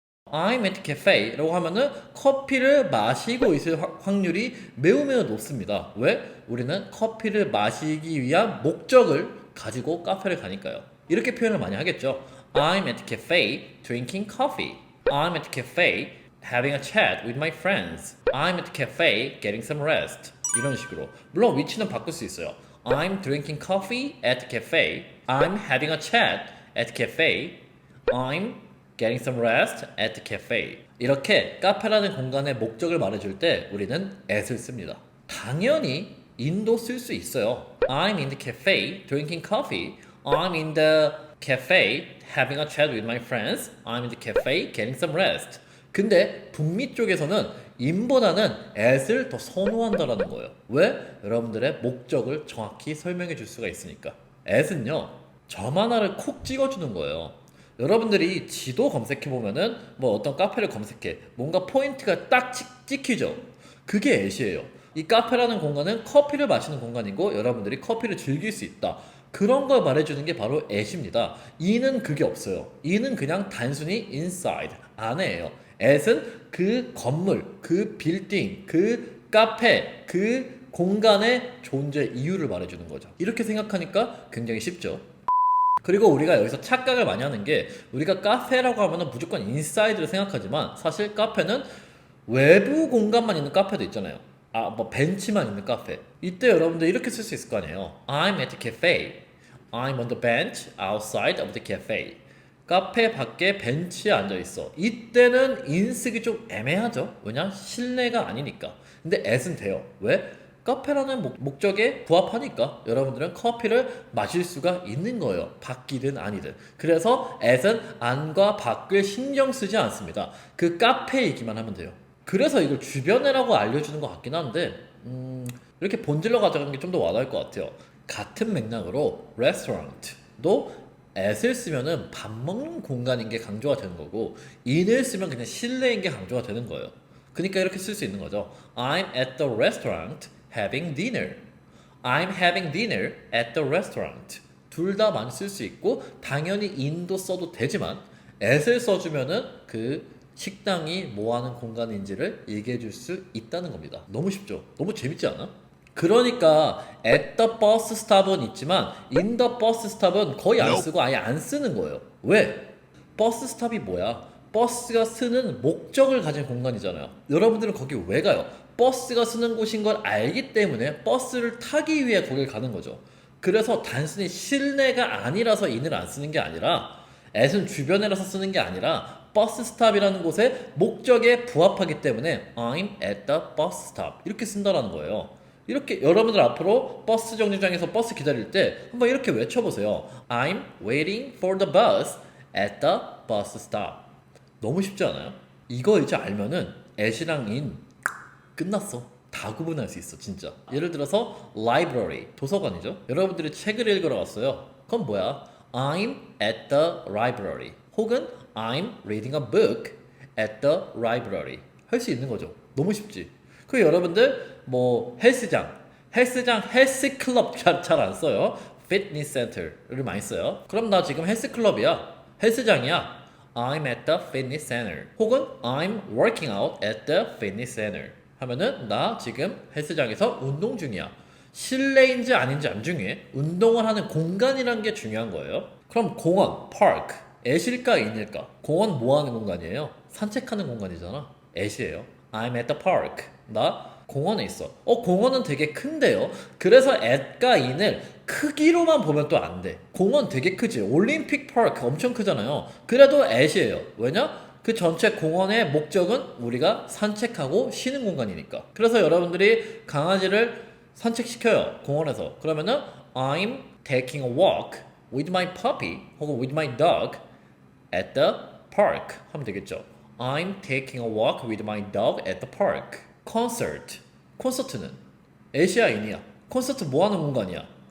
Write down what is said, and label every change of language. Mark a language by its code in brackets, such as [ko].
[en] I'm at cafe [ko] 라고 하면은 커피를 마시고 있을 확률이 매우 높습니다. 왜? 우리는 커피를 마시기 위한 목적을 가지고 카페를 가니까요. 이렇게 표현을 많이 하겠죠. [en] I'm at cafe drinking coffee. I'm at cafe having a chat with my friends. I'm at cafe getting some rest. [ko] 이런 식으로. 물론 위치는 바꿀 수 있어요. [en] I'm drinking coffee at cafe. I'm having a chat at cafe. I'm getting some rest at the cafe. [ko] 이렇게 카페라는 공간의 목적을 말해줄 때 우리는 at을 씁니다. 당연히 in도 쓸 수 있어요. [en] I'm in the cafe drinking coffee. I'm in the cafe having a chat with my friends. I'm in the cafe getting some rest. [ko] 근데 북미 쪽에서는 in보다는 at을 더 선호한다라는 거예요. 왜? 여러분들의 목적을 정확히 설명해 줄 수가 있으니까. at은요 점 하나를 콕 찍어주는 거예요. 여러분들이 지도 검색해보면은 뭐 어떤 카페를 검색해 뭔가 포인트가 딱 찍히죠. 그게 at이에요. 이 카페라는 공간은 커피를 마시는 공간이고 여러분들이 커피를 즐길 수 있다. 그런 걸 말해주는 게 바로 at입니다. e는 그게 없어요. e는 그냥 단순히 inside, 안에예요. at은 그 건물, 그 빌딩, 그 카페, 그 공간의 존재 이유를 말해주는 거죠. 이렇게 생각하니까 굉장히 쉽죠. 그리고 우리가 여기서 착각을 많이 하는 게 우리가 카페라고 하면 무조건 인사이드를 생각하지만 사실 카페는 외부 공간만 있는 카페도 있잖아요. 아, 뭐 벤치만 있는 카페. 이때 여러분들 이렇게 쓸 수 있을 거 아니에요. [en] I'm at the cafe. I'm on the bench outside of the cafe. [ko] 카페 밖에 벤치에 앉아 있어. 이때는 인 쓰기 좀 애매하죠. 왜냐? 실내가 아니니까. 근데 at은 돼요. 왜? 카페라는 목적에 부합하니까 여러분들은 커피를 마실 수가 있는 거예요. 밖이든 아니든. 그래서 at은 안과 밖을 신경 쓰지 않습니다. 그 카페이기만 하면 돼요. 그래서 이걸 주변에라고 알려주는 것 같긴 한데 이렇게 본질로 가져가는 게 좀 더 와닿을 것 같아요. 같은 맥락으로 restaurant도 at을 쓰면은 밥 먹는 공간인 게 강조가 되는 거고 in을 쓰면 그냥 실내인 게 강조가 되는 거예요. 그러니까 이렇게 쓸 수 있는 거죠. [en] I'm at the restaurant having dinner. I'm having dinner at the restaurant. [ko] 둘 다 많이 쓸 수 있고 당연히 in도 써도 되지만 at을 써주면은 그 식당이 뭐 하는 공간인지를 얘기해 줄 수 있다는 겁니다. 너무 쉽죠? 너무 재밌지 않아? 그러니까 at the bus stop은 있지만 in the bus stop은 거의 안 쓰고 아예 안 쓰는 거예요. 왜? 버스 스탑이 뭐야? 버스가 쓰는 목적을 가진 공간이잖아요. 여러분들은 거기 왜 가요? 버스가 쓰는 곳인 걸 알기 때문에 버스를 타기 위해 거길 가는 거죠. 그래서 단순히 실내가 아니라서 in을 안 쓰는 게 아니라 at은 주변에라서 쓰는 게 아니라 버스 스탑이라는 곳의 목적에 부합하기 때문에 [en] I'm at the bus stop [ko] 이렇게 쓴다라는 거예요. 이렇게 여러분들 앞으로 버스 정류장에서 버스 기다릴 때 한번 이렇게 외쳐보세요. [en] I'm waiting for the bus at the bus stop. [ko] 너무 쉽지 않아요? 이거 이제 알면은 at이랑 in 끝났어. 다 구분할 수 있어 진짜. 예를 들어서 library 도서관이죠. 여러분들이 책을 읽으러 왔어요. 그건 뭐야? [en] I'm at the library [ko] 혹은 [en] I'm reading a book at the library [ko] 할 수 있는 거죠. 너무 쉽지. 그 여러분들 뭐 헬스장 헬스클럽 잘 안 써요. fitness center를 많이 써요. 그럼 나 지금 헬스클럽이야. 헬스장이야. [en] I'm at the fitness center [ko] 혹은 [en] I'm working out at the fitness center [ko] 하면은 나 지금 헬스장에서 운동 중이야. 실내인지 아닌지 안 중요해. 운동을 하는 공간이란 게 중요한 거예요. 그럼 공원, park, 애실까 인일까? 공원 뭐 하는 공간이에요? 산책하는 공간이잖아. 애시에요. [en] I'm at the park. [ko] 나 공원에 있어. 공원은 되게 큰데요. 그래서 at과 in을 크기로만 보면 또 안 돼. 공원 되게 크지. 올림픽 파크 엄청 크잖아요. 그래도 at이에요. 왜냐? 그 전체 공원의 목적은 우리가 산책하고 쉬는 공간이니까. 그래서 여러분들이 강아지를 산책시켜요. 공원에서. 그러면은 [en] I'm taking a walk with my puppy 혹은 with my dog at the park [ko] 하면 되겠죠. [en] I'm taking a walk with my dog at the park. [ko] 콘서트. 콘서트는 애시아인이야. 콘서트 뭐 하는 공간이야?